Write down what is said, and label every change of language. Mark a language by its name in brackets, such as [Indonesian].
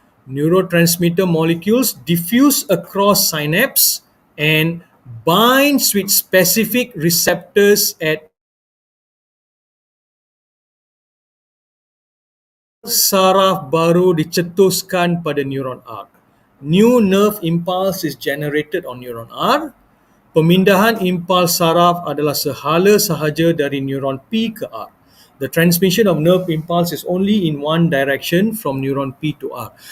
[English] Neurotransmitter molecules diffuse across synapse and binds with specific receptors at [Malay] saraf baru dicetuskan pada neuron R. [English] New nerve impulse is generated on neuron R. [Malay] Pemindahan impuls saraf adalah sehala sahaja dari neuron P ke R. [English] The transmission of nerve impulse is only in one direction from neuron P to R.